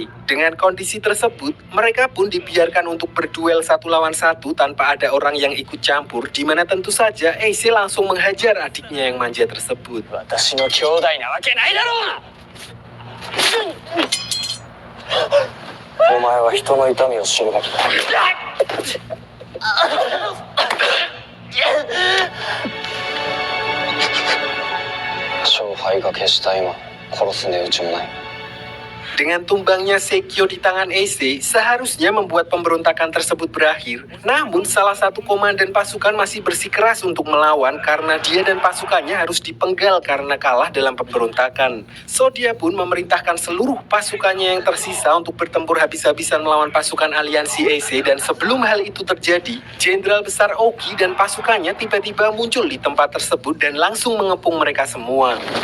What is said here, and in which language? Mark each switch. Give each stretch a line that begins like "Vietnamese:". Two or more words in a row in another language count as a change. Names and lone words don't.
Indonesian: Dengan kondisi tersebut, mereka pun dibiarkan untuk berduel 1 lawan 1 tanpa ada orang yang ikut campur, di mana tentu saja Eisei langsung menghajar adiknya yang manja tersebut.
Japanese: 私の兄弟なわけないだろう。お前は人の痛みを知るべきだ。勝敗が決した今、殺す値打ちもない。
Indonesian: Dengan tumbangnya Sekio di tangan Eisei, seharusnya membuat pemberontakan tersebut berakhir. Namun salah satu komandan pasukan masih bersikeras untuk melawan karena dia dan pasukannya harus dipenggal karena kalah dalam pemberontakan. So dia pun memerintahkan seluruh pasukannya yang tersisa untuk bertempur habis-habisan melawan pasukan aliansi Eisei, dan sebelum hal itu terjadi, Jenderal Besar Oki dan pasukannya tiba-tiba muncul di tempat tersebut dan langsung mengepung mereka semua.